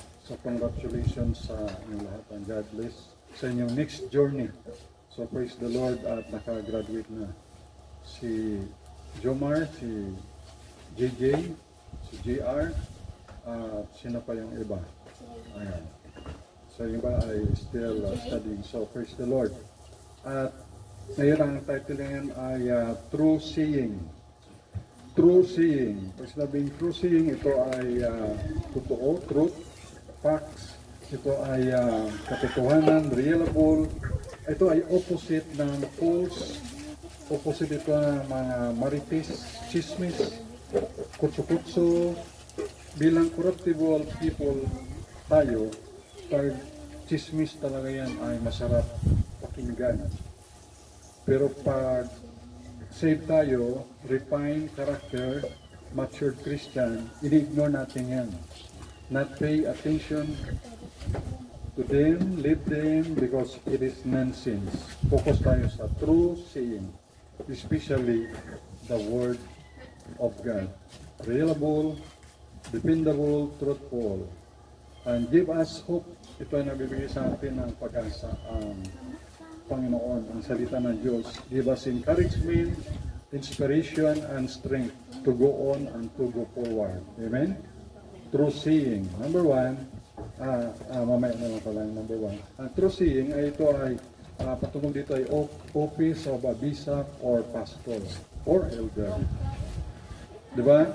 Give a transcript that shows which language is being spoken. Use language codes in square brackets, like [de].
[en] So congratulations [tl] sa inyong lahat [en] and God bless sa inyong next journey. So praise the Lord [tl] at naka-graduate na si Jomar, si JJ, si JR, at sino pa yung iba. Ayan. So yung iba ay [en] still studying. So praise the Lord. [tl] At ngayon ang title ngayon ay True Seeing. True Seeing. Pag sinabing True Seeing, ito ay totoo, truth, facts, ito ay katotohanan, reliable, ito ay opposite ng false, opposite ito ng mga marites, chismis, kutso-kutso. Bilang corruptible people tayo, pag chismis talaga yan ay masarap pakinggan. Pero pag save tayo, [en] refined character, matured Christian, [tl] ini-ignore natin yan. [en] Not pay attention to them, leave them because it is nonsense. [tl] Focus tayo sa true saying, [en] especially the Word of God. Reliable, dependable, truthful, and give us hope. [tl] Ito ay nabibigay sa atin ng pag-asa ang Panginoon, ang salita ng Diyos. [en] Give us encouragement, inspiration, and strength to go on and to go forward. [tl] Amen? True seeing. Number one, mamaya naman pala yung number one. True seeing ay ito ay patungkol dito ay office of a bishop or pastor or elder. Diba?